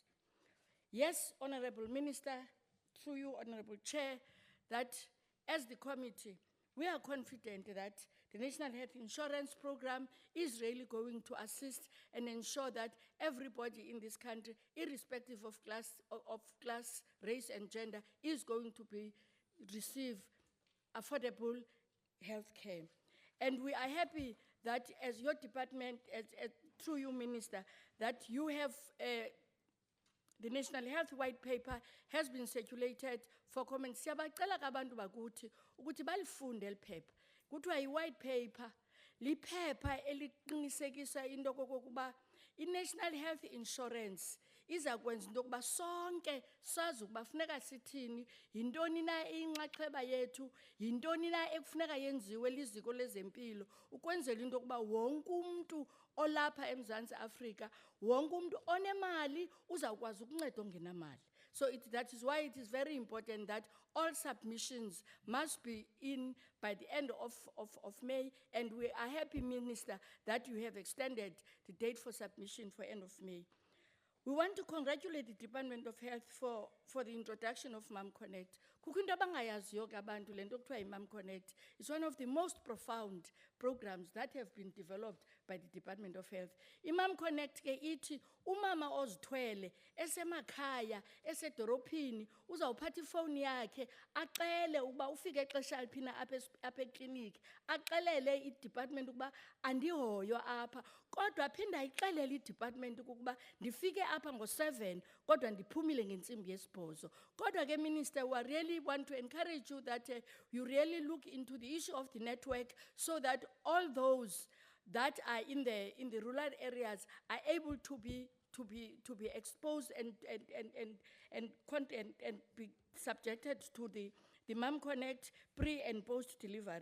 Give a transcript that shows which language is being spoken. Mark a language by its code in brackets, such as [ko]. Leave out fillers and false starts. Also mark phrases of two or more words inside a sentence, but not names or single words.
[en] Yes, Honorable Minister, through you, Honorable Chair, that as the committee, we are confident that the National Health Insurance Program is really going to assist and ensure that everybody in this country, irrespective of class, race, and gender, is going to receive affordable health care. And we are happy that as your department, through you, Minister, that you have the National Health White Paper has been circulated for comment. [xh] Siyabacela kabantu bakuthi ukuthi balifunde liphepha. Kuthiwa i- [en] white paper, [xh] liphepha eliqinisekisa into kokuba i-National Health Insurance izakwenza into yokuba sonke sazi ukuba funeka sithini, yintoni na inxaxheba yethu, yintoni na ekufuneka yenziwe liziko lezempilo, ukwenzela into yokuba wonke umuntu olapha eMzantsi Afrika, wonke umuntu onemali uzawukwazi ukuncedwa ongenamali. [en] So that is why it is very important that all submissions must be in by the end of May, and we are happy, Minister, that you have extended the date for submission for end of May. We want to congratulate the Department of Health for the introduction of Mom Connect. [xh] Kukinto abangayaziyo abantu lento kuthiwa iMom [en] Connect is one of the most profound programs that have been developed by the Department of Health. [xh] iMom Connect ke ithi umama ozithwele esemakhaya esedorophini uzawuphatha ifoni yakhe acele ukuba ufike exesha liphina apha ekliniki, axelele idepartment ukuba andihoyo apha, kodwa aphinda ixelele idepartment ukuba ndifike apha ngo-7 kodwa ndiphumile ngentsimbi yesibhozo. Kodwa ke [en] Minister, we really want to encourage you that you really look into the issue of the network so that all those that are in the rural areas are able to be exposed and be subjected to the Mom Connect pre and post delivery.